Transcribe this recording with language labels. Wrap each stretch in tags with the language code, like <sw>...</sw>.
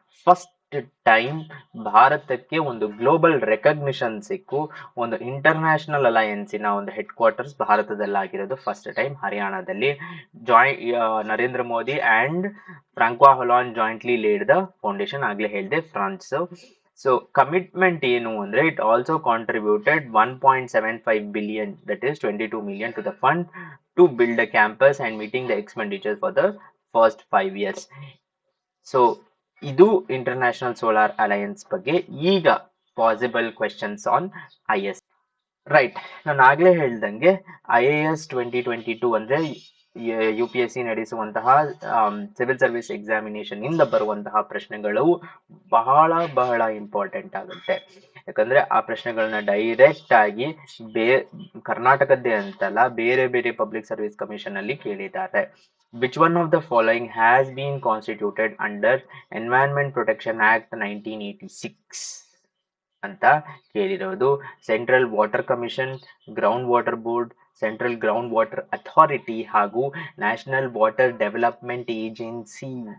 <kn>First time ಭಾರತಕ್ಕೆ ಒಂದು global recognition ಸಿಕ್ಕು, ಒಂದು ಇಂಟರ್ನ್ಯಾಷನಲ್ ಅಲಯನ್ಸಿನ ಒಂದು ಹೆಡ್ ಕ್ವಾರ್ಟರ್ಸ್ ಭಾರತದಲ್ಲಾಗಿರೋದು ಫಸ್ಟ್ ಟೈಮ್ ಹರಿಯಾಣದಲ್ಲಿ.</kn> <en>Narendra Modi and Francois Hollande jointly laid the foundation,</en> <kn>ಆಗ್ಲೇ ಹೇಳಿದೆ</kn> <en>France.</en> <kn>ಸೊ ಕಮಿಟ್ಮೆಂಟ್ ಏನು ಅಂದ್ರೆ</kn> <en>It also contributed 1.75 billion, that is 22 million to the fund to build a campus and meeting the expenditures for the first 5 years.</en> <kn>So ಇದು international solar alliance ಬಗ್ಗೆ. ಈಗ</kn> <en>Possible questions on IS.</en> <kn>Right, ನಾನು ಆಗ್ಲೇ ಹೇಳ್ದಂಗೆ IAS 2022 ಅಂದ್ರೆ UPSC ನಡೆಸುವಂತಹ civil service examination ಇಂದ ಬರುವಂತಹ ಪ್ರಶ್ನೆಗಳು ಬಹಳ ಇಂಪಾರ್ಟೆಂಟ್ ಆಗುತ್ತೆ. ಯಾಕಂದ್ರೆ ಆ ಪ್ರಶ್ನೆಗಳನ್ನ ಡೈರೆಕ್ಟ್ ಆಗಿ ಕರ್ನಾಟಕದ್ದೇ ಅಂತಲ್ಲ, ಬೇರೆ ಬೇರೆ ಪಬ್ಲಿಕ್ ಸರ್ವಿಸ್ ಕಮಿಷನ್ ಅಲ್ಲಿ ಕೇಳಿದ್ದಾರೆ.</kn> <en>Which one of the following has been constituted under Environment Protection Act 1986</en> <kn>ಅಂತ ಕೇಳಿರೋದು.</kn> <en>Central water commission, ground water board, central ground water authority ಹಾಗೂ national water development agency.</en>